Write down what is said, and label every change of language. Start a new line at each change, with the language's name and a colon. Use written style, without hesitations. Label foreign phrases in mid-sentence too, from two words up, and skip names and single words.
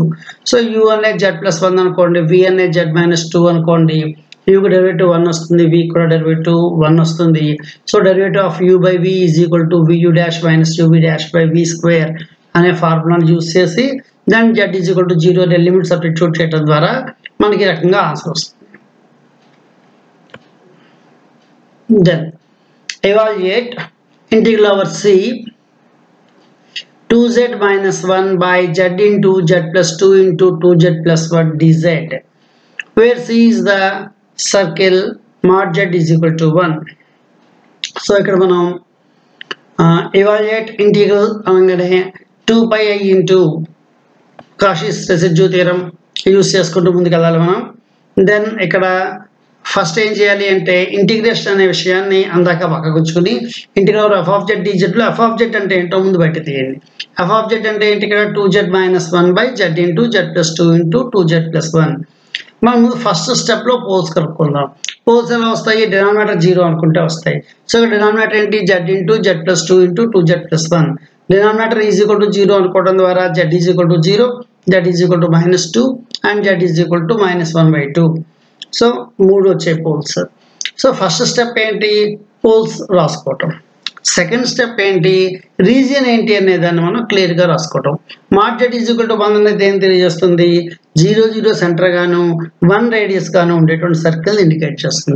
Telugu: So u అనేది
English: z plus 1
Telugu: అనుకోండి, v అనేది
English: z minus 2
Telugu: అనుకోండి. u కి డెరివేటివ్ 1 వస్తుంది, v కూడా డెరివేటివ్ 1 వస్తుంది.
English: so derivative of u by v is equal to vu dash minus uv dash by v square
Telugu: అనే ఫార్ములాను యూజ్ చేసి
English: then z is equal to 0
Telugu: అనే
English: limit substitute
Telugu: చేయడం ద్వారా మనకి ఈ రకంగా ఆన్సర్ వస్తుంది.
English: దెన్ evaluate integral over c 2z minus 1 by z into z plus 2 into 2z plus 1 dz, where c is the circle mod z is equal to 1.
Telugu: సో ఇక్కడ మనం
English: evaluate integral
Telugu: అనగానే
English: 2 pi I into Cauchy's residue theorem use
Telugu: చేసుకుంటూ ముందుకు వెళ్ళాలి మనం. దెన్ ఇక్కడ ఫస్ట్ ఏం చేయాలి అంటే ఇంటిగ్రేషన్ అనే విషయాన్ని అందాక పక్కకుంచుకుని
English: integral f of z
Telugu: డిజెడ్లో
English: f of z
Telugu: అంటే ఏంటో ముందు బయట తీయండి.
English: f of z
Telugu: అంటే ఏంటి, ఇక్కడ
English: 2z minus 1 by z into z plus 2 into 2z plus 1.
Telugu: మనం ముందు
English: first step
Telugu: పోల్స్ కలుపుకుందాం. పోల్స్ ఎలా వస్తాయి, డినామినేటర్ 0 అనుకుంటే వస్తాయి. సో ఇక్కడ డినామినేటర్ ఏంటి,
English: z into z plus 2 into 2z plus 1. denominator is equal to 0
Telugu: అనుకోవడం ద్వారా z
English: is equal to 0,
Telugu: z
English: is equal to -2 and
Telugu: z
English: is equal to -1/2.
Telugu: సో 3 వచ్చే పోల్స్. సో
English: first step
Telugu: ఏంటి, పోల్స్ రాసుకోవటం.
English: second step
Telugu: ఏంటి, రీజియన్ ఏంటి అనేదాన్ని మనం క్లియర్గా రాసుకోవటం. మాడ్ z
English: is equal to 1
Telugu: అనేది ఏం తెలియజేస్తుంది, 0 0 సెంటర్ గాను 1 రేడియస్ గాను ఉండేటువంటి
English: circle indicate
Telugu: చేస్తుంది.